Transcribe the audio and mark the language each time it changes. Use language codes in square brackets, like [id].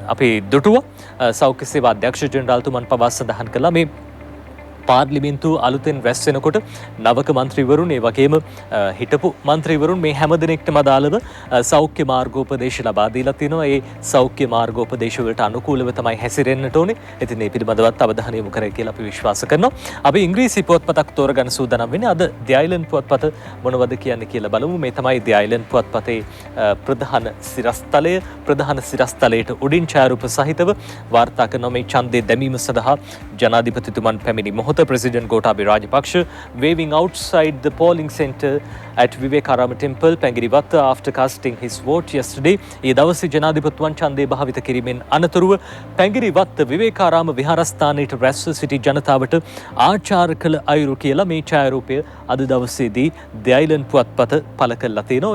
[si] අපි දුටුවා සෞඛ්‍ය සේවා අධ්‍යක්ෂ ජෙනරාල්තුමන් පවා සඳහන් කළා මේ පාර්ලිමේන්තුව අලුතෙන් රැස් වෙනකොට නවක മന്ത്രിවරුන් ඒ වගේම හිටපු മന്ത്രിවරුන් මේ හැම දිනෙකටම අදාළව සෞඛ්‍ය මාර්ගෝපදේශ ලබා දීලා තිනවා. ඒ සෞඛ්‍ය මාර්ගෝපදේශ වලට අනුකූලව තමයි හැසිරෙන්නට ඕනේ. ඉතින් මේ පිළිබඳවත් අවධානය යොමු කරයි කියලා අපි විශ්වාස කරනවා. අපි ඉංග්‍රීසි පුවත්පතක් තෝරගන්න සූදානම් වෙන්නේ. අද தி අයිලන්ඩ් පුවත්පත මොනවද කියන්නේ කියලා බලමු. මේ තමයි தி අයිලන්ඩ් පුවත්පතේ ප්‍රධාන සිරස්තලය. ප්‍රධාන සිරස්තලයට උඩින් ඡායාරූප සහිතව වාර්තා කරන මේ ඡන්දේ දැමීම සඳහා ජනාධිපතිතුමන් පැමිණි මොහොත [en] President Gotabaya Rajapaksa waving outside the polling centre at Vivekarama Temple, Pangiriwatta, after casting his vote yesterday. [si] ඒ දවසේ ජනාධිපතිතුමන් ඡන්දය භාවිත කිරීමෙන් අනතුරුව පැංගිරිවත්ත විවේකාරාම විහාරස්ථානයට රැස්ව සිටි ජනතාවට ආචාර කළ අයුරු කියලා මේ ඡායාරූපය අද දවසේදී தி අයිලන්ඩ් පුවත්පත පළ කළා තියෙනවා.